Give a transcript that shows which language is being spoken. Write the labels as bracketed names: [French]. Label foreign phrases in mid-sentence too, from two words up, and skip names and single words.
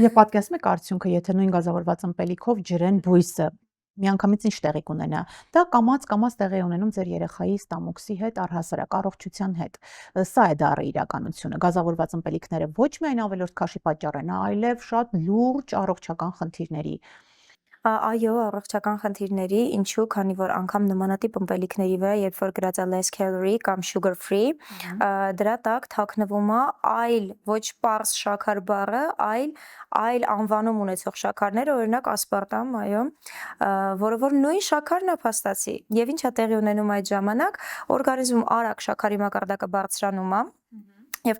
[Armenian] Եվ պատկերացնում եք արդյունքը, եթե նույն գազավորված ըմպելիքով ջրեն բույսը, միանգամից ինչ տեղի կունենա։ Դա կամաց տեղի ունենում ձեր երեխայի ստամոքսի հետ, առհասարակ առողջության հետ։ Սա է դառը իրականությունը։ Գազավորված ըմպելիքները ոչ միայն ավելորդ քաշի պատճառ են, այլև շատ լուրջ առողջական խնդիրների։ Այո, առողջական խնդիրների, ինչու, քանի որ անգամ նմանատիպ ըմպելիքների վրա, երբ որ գրած է [English] less calorie [Armenian] կամ [English] sugar free, [Armenian] դրա տակ թաքնվում է այլ ոչ պարզ շաքար բառը, այլ անվանում ունեցող շաքարները, օրինակ ասպարտամ, այո, որը որ նույն շաքարն է փաստացի։ Եվ ինչ է տեղի ունենում այդ ժամանակ, օրգանիզմում արագ շաքարի մակարդակը բարձրանում է, Եվ